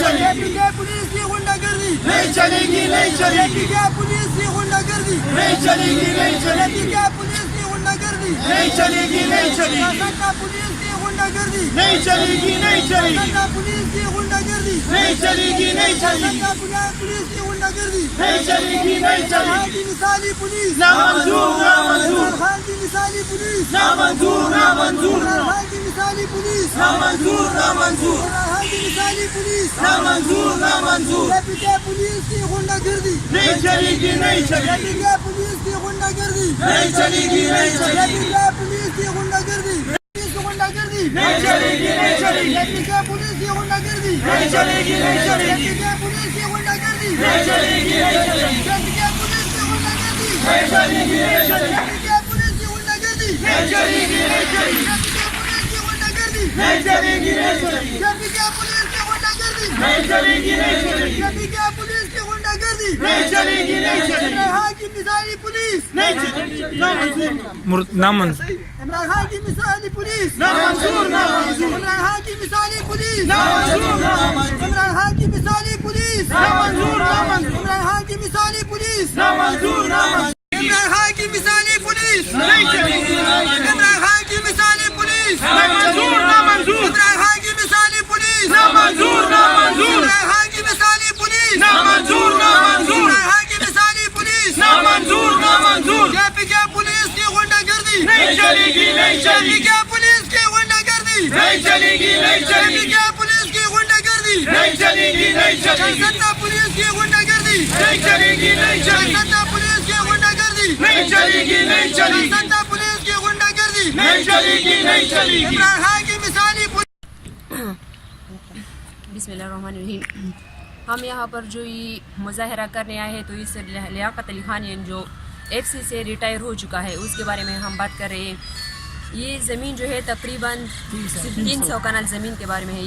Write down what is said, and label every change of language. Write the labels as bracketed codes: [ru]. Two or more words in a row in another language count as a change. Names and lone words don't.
[ur] پولیس کی غنڈہ گردی نہیں چلے گی نہیں چلے گی پولیس کی غنڈہ گردی نہیں چلے گی نہیں چلے گی پولیس کی غنڈہ گردی نہیں چلے گی نہیں چلے گی پولیس کی غنڈہ گردی نہیں چلے گی نہیں چلے گی پولیس کی غنڈہ گردی نہیں چلے گی نہیں چلے گی پولیس کی غنڈہ گردی نہیں چلے گی نہیں چلے گی کی مثالی پولیس نامنظور نامنظور خان کی مثالی پولیس نامنظور نامنظور خان کی مثالی پولیس نامنظور نامنظور خان کی مثالی پولیس نامنظور نامنظور پولیس کی غنڈہ گردی نہیں چلے گی نہیں چلے گی پولیس کی غنڈہ گردی نہیں چلے گی نہیں چلے گی پولیس کی غنڈہ گردی نہیں چلے گی نہیں چلے گی پولیس کی غنڈہ گردی نہیں چلے گی نہیں چلے گی پولیس کی غنڈہ گردی نہیں چلے گی نہیں چلے گی پولیس کی غنڈہ گردی نہیں چلے گی نہیں چلے گی پولیس کی غنڈہ گردی نہیں چلے گی نہیں چلے گی پولیس کی غنڈہ گردی نہیں چلے گی نہیں چلے گی پولیس کی غنڈہ گردی نہیں چلے گی نہیں چلے گی پولیس کی غنڈہ گردی نہیں چلے گی نہیں چلے گی خان کی مثالی پولیس نہیں چلے گی نامنظور عمران خان کی مثالی پولیس نامنظور نامنظور عمران خان کی مثالی پولیس نامنظور نامنظور عمران خان کی مثالی پولیس نامنظور نامنظور عمران خان کی مثالی پولیس نامنظور نامنظور عمران خان کی مثالی پولیس نہیں چلے گی عمران خان کی مثالی پولیس نامنظور نامنظور عمران خان کی مثالی پولیس نامنظور نامنظور عمران خان کی مثالی پولیس نامنظور نامنظور عمران خان کی مثالی پولیس نامنظور نامنظور پولیس کی غنڈہ گردی نہیں چلے گی نہیں چلے گی پولیس کی غنڈہ گردی نہیں چلے گی نہیں چلے گی پولیس کی غنڈہ گردی نہیں چلے گی نہیں چلے گی پولیس کی غنڈہ گردی نہیں چلے گی نہیں چلے گی پولیس کی غنڈہ گردی نہیں چلے گی نہیں چلے گی پولیس کی غنڈہ گردی نہیں چلے گی نہیں چلے گی عمران خان کی मिसाली [ar] بسم اللہ الرحمن الرحیم. [ur] ہم یہاں پر جو یہ مظاہرہ کرنے آئے ہیں تو اس لیاقت علی خان جو ایف سی سے ریٹائر ہو چکا ہے اس کے بارے میں ہم بات کر رہے ہیں. یہ زمین جو ہے تقریباً 300 کنال زمین کے بارے میں ہے.